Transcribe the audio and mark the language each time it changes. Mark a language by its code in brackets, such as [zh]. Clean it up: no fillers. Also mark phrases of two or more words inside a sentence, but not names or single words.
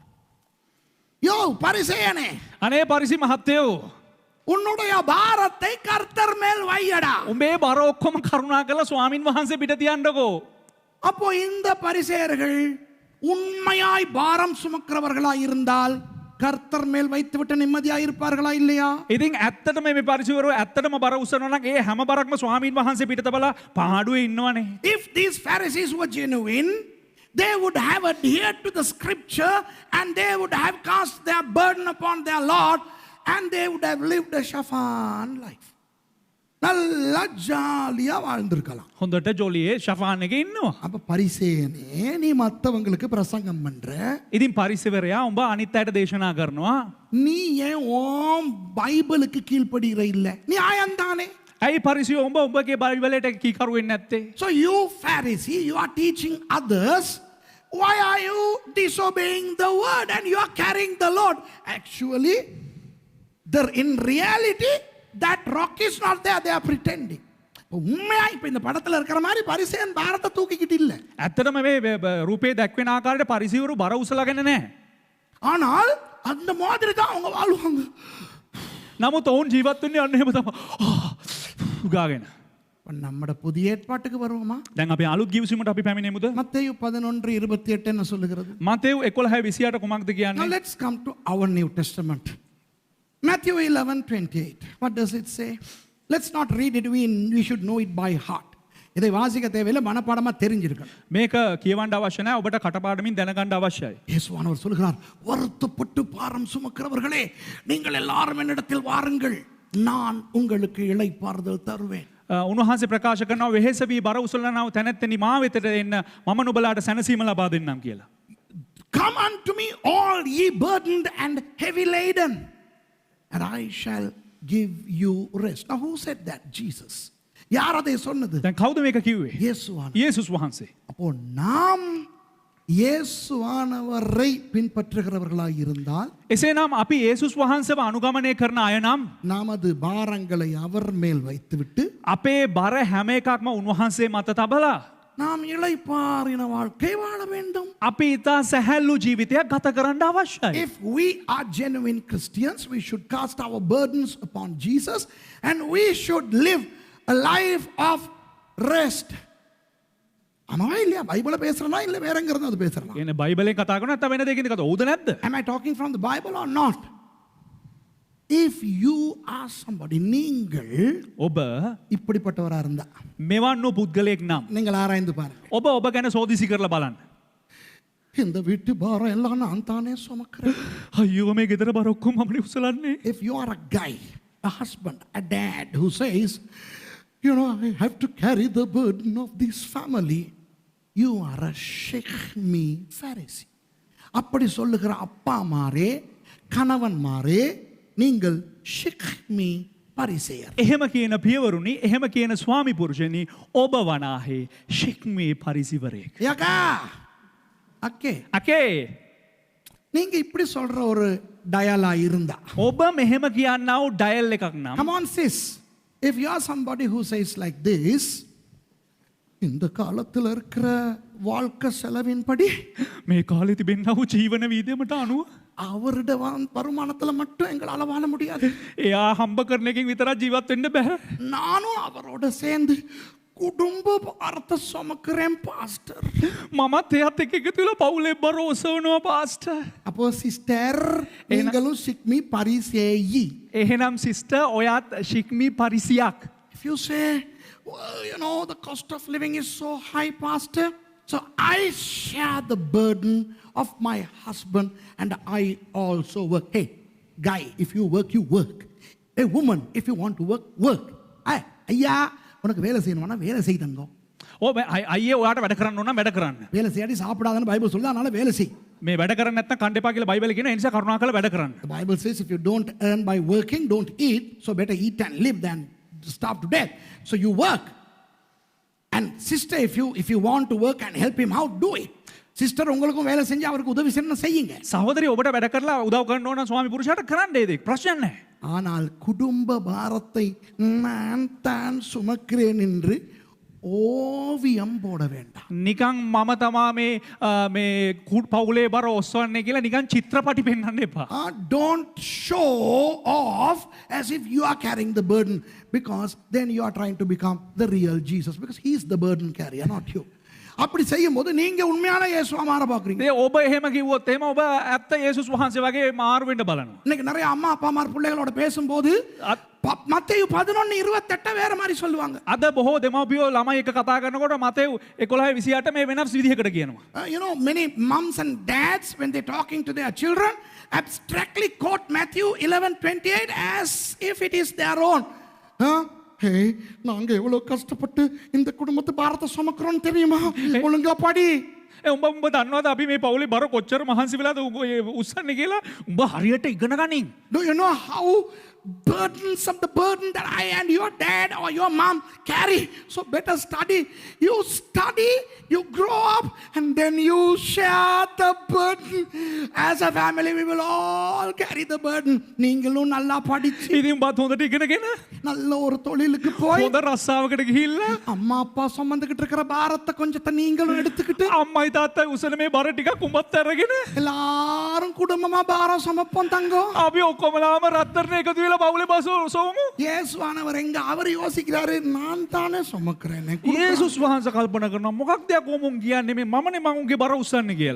[ta] Yo, Parisayane. [si] අනේ පරිසි මහත්තයෝ [ta] உன்னுடைய பாரத்தை கர்த்தர் மேல் வையடா. [si] උඹේ බර ඔක්කොම කරුණා කරලා ස්වාමින් වහන්සේ පිට තියන්නකෝ. [ta] அப்போ இந்த பரிசேயர்கள் உண்மையாய் பாரம் சுமக்கிறவர்களாய் இருந்தால் கர்த்தர் மேல் வைத்துவிட்டு நிம்மதியாய் இருப்பார்களா இல்லையா? [si] ඉතින් ඇත්තටම මේ පරිසවරු ඇත්තටම බර උස්සනවා නම් ඒ හැම බරක්ම ස්වාමින් වහන්සේ පිට තබලා පහඩුවේ ඉන්නවනේ. [en] If these Pharisees were genuine, they would have adhered to the scripture and they would have cast their burden upon their Lord and they would have lived a Shaphan life. [ta] நல்லா ஜாலியா வாழ்ந்திருக்கலாம். [si] හොඳට ජොලියේ ෂෆාන් එකේ ඉන්නවා. [ta] அப்ப பரிசேயனே நீ மத்தவங்களுக்கு பிரசங்கம் பண்ற, [si] ඉතින් පරිසවරයා උඹ අනිත් අයට දේශනා කරනවා. [ta] நீ ஏன் ஓம் பைபிளுக்கு கீழ்ப்படுகிற இல்ல? நீ ஆயந்தானே. [si] ඇයි පරිසයෝ උඹ උඹගේ බයිබලයට කීකරු වෙන්නේ නැත්තේ? [en] So you Pharisee, you are teaching others. Why are you disobeying the word and you are carrying the load? Actually, in reality, that rock is not there. They are pretending. [ta] உண்மையா இப்ப இந்த படத்துல இருக்கிற மாதிரி பரிசேயன் பாரத்தை தூக்கிக்கிட்டு இல்ல. [si] ඇත්තටම මේ රූපේ දැක්වෙන ආකාරයට පරිසවරු බර උසලාගෙන නැහැ. [ta] ஆனால் அந்த மாதிரி தான் அவங்க வாழ்வாங்க. [si] නමුත් ඔවුන් ජීවත් වෙන්නේ අන්න එහෙම තමයි. උගාගෙන. [ta] நம்மட புதிய ஏற்பாட்டுக்கு வருவோமா? [si] දැන් අපි අලුත් ගිවිසුමට අපි පැමිණෙමුද? [ta] மத்தேயு 11:28 என்ன சொல்லுகிறது? [si] මතෙව් 11:28 කුමක්ද [en] Now [si] කියන්නේ? [en] let's come to our New Testament. Matthew 11:28. What does it say? Let's not read it. We should know it by heart. [ta] இதை வாசிக்க தேவையில்லை, மனப்பாடமா தெரிஞ்சிருக்கணும். [si] මේක කියවන්න අවශ්‍ය නැහැ. ඔබට කටපාඩමින් දැනගන්න අවශ්‍යයි. [ta] இயேசுவானவர் சொல்கிறார், வருத்தப்பட்டு பாரம் சுமக்கிறவர்களே நீங்கள் எல்லாரும் என்னிடத்தில் வாருங்கள், நான் உங்களுக்கு இளைப்பாறுதல் தருவேன். [si] උන්වහන්සේ ප්‍රකාශ කරනවා වෙහෙස වී බර උසලනව තැනැත්තනි මා වෙතට එන්න මම නුඹලාට සැනසීම ලබා දෙන්නම් කියලා. [en] Come unto me all ye burdened and heavy laden, and I shall give you rest. Now who said that? Jesus. [ta] யார் அதை சொன்னது? [si] දැන් කවුද මේක කිව්වේ? [ta] இயேசுவானவர். [si] යේසුස් වහන්සේ. [ta] அப்போ நாம் இயேசுவானவரை பின்பற்றுகிறவர்களாய் இருந்தால், [si] එසේනම් අපි යේසුස් වහන්සේව අනුගමනය කරන අය නම් [ta] நமது பாரங்களை அவர் மேல் வைத்துவிட்டு [si] අපේ බර හැම එකක්ම උන්වහන්සේ මත තබලා [ta] நாம் இளைப்பாறின வாழ்க்கை வாழ வேண்டும். [si] අපි ඉතා සැහැල්ලු ජීවිතයක් ගත කරන්න අවශ්‍යයි. [en] If we are genuine Christians, we should cast our burdens upon Jesus and we should live a life of rest. [ta] ஆமாவா இல்லையா? பைபிளை பேசுறனா இல்ல வேற எங்கிருந்து அது பேசுறனா? [si] කියන්නේ බයිබලෙන් කතා කරනවා නැත්නම් වෙන දෙයකින්ද කතා? ඕද නැද්ද? [en] Am I talking from the Bible or not? If you are somebody, [ta] நீங்கள் [si] ඔබ [ta] இப்படிப்பட்டவரா இருந்தா [si] මෙවන් වූ පුද්ගලයෙක් නම් [ta] நீங்கள் ஆராய்ந்து பாருங்க. [si] ඔබ ගැන සෝදිසි කරලා බලන්න. [ta] இந்த வீட்டு பாரம் எல்லாம் நான் தானே சுமக்கிறேன். [si] අයියෝ මේ ගෙදර බර ඔක්කොම මමනේ උසලන්නේ. [en] If you are a guy, a husband, a dad who says, you know, I have to carry the burden of this family, you are a Shechmi Pharisee. [ta] அப்படி சொல்லுகிற அப்பா மாரே, கணவன் மாரே, நீங்கள் ஷிக்மி பரிசேயர். [si] එහෙම කියන පියවරුනි, එහෙම කියන ස්වාමි පුරුෂයනි, ඔබ වනාහේ ශික්මී පරිසිවරයෙක්. [ta] யகா அக்கே, [si] අකේ [ta] நீங்க இப்படி சொல்ற ஒரு டயலா இருந்தா, [si] ඔබ මෙහෙම කියන්නා වූ ඩයල් එකක් නම්, [en] come on sis, if you are somebody who says like this, [ta] இந்த காலத்துல இருக்கிற வாழ்க்கை செலவின்படி [si] මේ කාලේ තිබෙනා වූ ජීවන වීදයකට අනුව [ta] அவருடைய வருமானத்துல மட்டும் எங்களால வாழ முடியாது. [si] එයා හම්බ කරන එකකින් විතරක් ජීවත් වෙන්න බෑ. [ta] நானும் அவரோட சேர்ந்து குடும்ப பாரத்தை சுமக்கிறேன் பாஸ்டர். [si] මමත් එයත් එක්ක එකතු වෙලා පවුලේ බර ඔසවනවා පාස්ටර්. [ta] அப்போ சிஸ்டர் நீங்களும் ஷிக்மி பரிசேயி. [si] එහෙනම් සිස්ටර් ඔයත් ශික්මී පරිසියක්. [en] If you say, well, you know, the cost of living is so high, pastor, so I share the burden of my husband and I also work. Hey, guy, if you work, you work. Hey, woman, if you want to work, work. [ta] Hey, ஐயா உனக்கு வேலை செய்யணும்னா வேலை செய் தங்கம். [si] අයියේ ඔයාට වැඩ කරන්න ඕන නම් වැඩ කරන්න. [ta] வேலை செய்யாடி சாப்பிடாதன்னு பைபிள் சொல்லுது, அதனால வேலை செய். [si] මේ වැඩ කරන්නේ නැත්නම් කන්න එපා කියලා බයිබලේ කියනවා. ඒ නිසා කරුණාකරලා වැඩ කරන්න. [en] The Bible says if you don't earn by working, don't eat. So better eat and live than starve to death. So you work. And sister, if you want to work and help him out, do it. Sister, [ta] உங்களுக்கும் வேலை செஞ்சு அவருக்கு உதவி செய்யுங்க. [si] සහෝදරිය ඔබට වැඩ කරලා උදව් කරන්න ඕන ස්වාමි පුරුෂයාට කරන්න ඒ දෙක. ප්‍රශ්න නැහැ. [ta] ஆனால் குடும்ப பாரத்தை நான் தான் சுமக்கிறேன் என்று ஓவியம் போட வேண்டாம். [si] නිකං මම තමා මේ කුඩ් පවුලේ බර ඔස්වන්නේ කියලා නිකන් චිත්‍රපටි පෙන්වන්න එපා. [en] Don't show off as if you are carrying the burden, because then you are trying to become the real Jesus, because he is the burden carrier, not you. [ta] அப்படி செய்யும்போது நீங்க உண்மையான இயேசுவா மாற பாக்குறீங்க. [si] ඒ ඔබ එහෙම කිව්වොත් එහෙම ඔබ ඇත්ත යේසුස් වහන්සේ වගේ මාරු වෙන්න බලනවා. [ta] இன்னைக்கு நிறைய அம்மா அப்பாமார் பிள்ளைகளோட பேசும்போது மத்தேயு 11:28 வேற மாதிரி சொல்லுவாங்க. [si] අද බොහෝ දෙමව්පියෝ ළමයි එක කතා කරනකොට මතෙව් 11:28 මේ වෙනස් විදිහකට කියනවා. [en] Many moms and dads, when they talking to their children, abstractly quote Matthew 11:28 as if it is their own. [ta] ஹே, நாங்க எவ்வளவு கஷ்டப்பட்டு இந்த குடும்பத்தை பாரத்தை சுமக்கிறோம் தெரியுமா? ஒழுங்கா படி. [si] උඹ දන්නවද අපි මේ පවුලේ බර කොච්චර මහන්සි වෙලාද උස්සන්නේ කියලා? උඹ හරියට ඉගෙන ගනින්. [en] Do you know how burdensome the burden that I and your dad or your mom carry? So better study. You study, you grow up, and then you share the burden. As a family, we will all carry the burden. [ta] நீங்களும் நல்லா படிச்சு [si] ඉතින් බත් හොඳට ඉගෙනගෙන [ta] நல்ல ஒரு தொழிலுக்கு போய் [si] හොඳ රස්සාවකට ගිහිල්ලා [ta] அம்மா அப்பா சுமந்துகிட்டு இருக்கிற பாரத்தை கொஞ்சத்தை நீங்களும் எடுத்துக்கிட்டு [si] අම්මයි තාත්තයි උසන මේ බර ටිකක් උඹත් අරගෙන [ta] எல்லாரும் குடும்பமா பாரம் சுமப்போம் தங்கம். [si] අපි ඔක්කොමලාම රත්තරන් එකතු වෙලා පවුලේ බස සොමු. [ta] இயேசுவானவர் எங்க அவர் யோசிக்கிறாரு, நான் தானே சுமக்கிறேனே. [si] යේසුස් වහන්සේ කල්පනා කරනවා මොකක්ද යකෝ මුන් කියන්නේ මේ මමනේ මම උන්ගේ බර උස්සන්නේ කියලා.